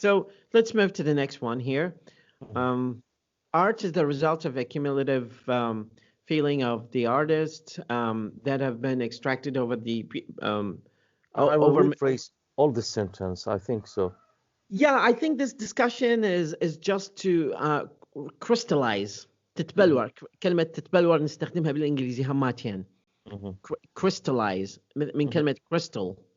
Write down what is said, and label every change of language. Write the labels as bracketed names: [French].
[English] So let's move to the next one here. Art is the result of a cumulative feeling of the artist that have been extracted over the I will rephrase all the sentence. I think so. Yeah, I think this discussion is just to crystallize. [Arabic] تتبلور. كلمة تتبلور نستخدمها بالإنجليزي هماتين. [English] Crystallize [Arabic] من كلمة [English] crystal.